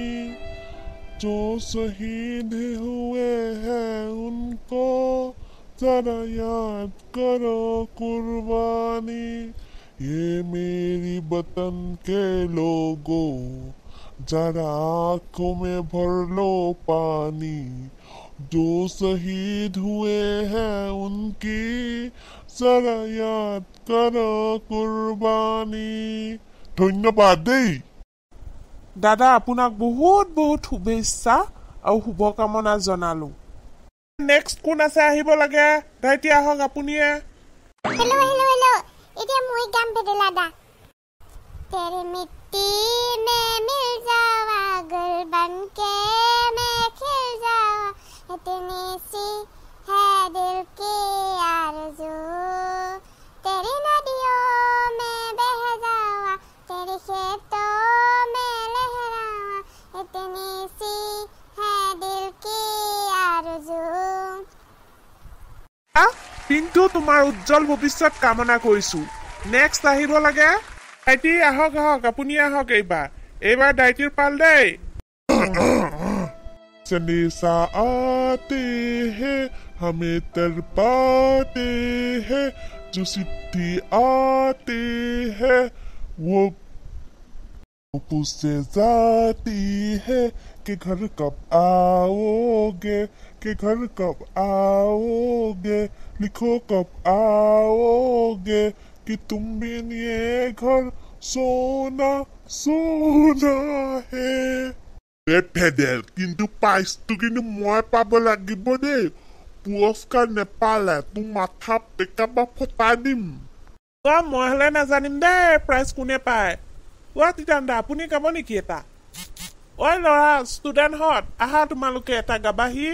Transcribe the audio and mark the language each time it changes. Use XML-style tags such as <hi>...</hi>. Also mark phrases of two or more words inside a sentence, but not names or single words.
<hi>जो शहीद हुए हैं उनको जरा याद करो कुर्बानी, ये मेरी वतन के लोगों जरा आंखों में भर लो पानी, जो शहीद हुए हैं उनकी जरा याद करो कुर्बानी।</hi> <as>ধন্যবাদ দেই দাদা, আপোনাক বহুত বহুত শুভেচ্ছা আৰু শুভকামনা জনালো। নেক্সট কোন আছে আহিব লাগে? দাইতি আহক আপুনিয়ে।</as> <en>hello hello hello,</en> <as>এতিয়া মই গাম বেদলা দা।</as> <hi>तेरे मिट्टी में मिल जावा, गुल बनके मैं खिल जावा, इतनी सी है दिल की आरज़ू, तेरी नदियों में बह जावा, तेरे खेतों में लहरावा, इतनी सी है दिल की आरज़ू।</hi> <as>কিন্তু তোমাৰ উজ্জ্বল ভৱিষ্যত কামনা কৰিছো। নেক্সট আহিব লাগে দাইতি। আহক আহক আপুনি আহক। এইবাৰ দাইতিৰ পাল দেই।</as> <hi>संदेशा आते हैं हमें तरपाते हैं, जो चिट्ठी आते हैं वो पूछे जाती है कि घर कब आओगे, कि घर कब आओगे, लिखो कब आओगे, कि तुम बिन ये घर सोना सोना है।</hi> <as>ভেদেল, কিন্তু প্ৰাইজটো কিন্তু মই পাব লাগিব দেই। পুৰস্কাৰ নেপালে তোৰ মাথা পেকাপা ফটাই দিম। মই হলে নাজানিম দেই প্ৰাইজ কোনে পায়। তিতান্দা আপুনি গাব নেকি এটা? ল'ৰা ষ্টুডেণ্টহঁত আহা, তোমালোকে এটা গাবাহি।</as>